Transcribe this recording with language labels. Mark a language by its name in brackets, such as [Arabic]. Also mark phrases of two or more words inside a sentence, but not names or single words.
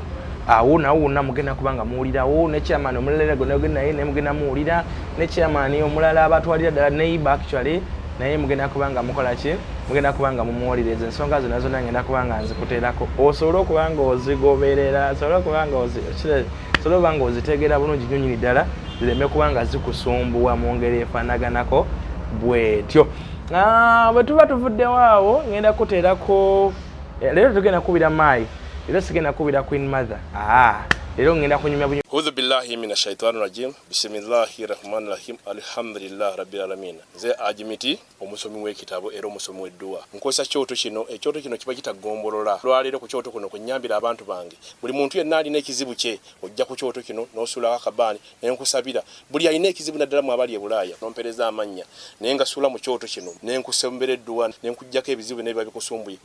[Ganda] Awo wonna mugenda kubanga muwulirawo ne chairman omulala gonna naye ne mugenda muwulira ne chairman omulala abatwalira ddala neighbor actually naye mugenda kubanga mukola ki, mugenda kubanga mumuwuliriza ensonga zonna zonna ngenda kubanga nzikuteerako osobola okubanga ozigoberera, osobola okubanga ozitegeera bulungi nnyo nnyini ddala zireme kubanga zikusumbuwa mu ngeri efaanaganako bwetyo. Bwe tuba tuvuddewo awo ngenda kuteerako leero tugenda kubira maayi. Era sigenda kubira Queen Mother. Leero ngenda kunyumya [Arabic] أعوذ بالله من الشيطان الرجيم. بسم الله الرحمن الرحيم. الحمد لله رب العالمين. [Ganda] Nze Ajimiti omusomi w'ekitabo era omusomi w'edduwa. Nkosa kyoto kino, ekyoto kino kiba kitagombolola. Lwaleero ku kyoto kuno kunyambira abantu bange. Buli muntu yenna alina ekizibu kye, ojja ku kyoto kino n'osula akabaani ne nkusabira. Buli alina ekizibu naddala mu abali e Bulaaya nompereza amannya. Naye nga sula mu kyoto kino ne nkusembera edduwa ne nkujjako ebizibu n'ebiba bikusumbuye.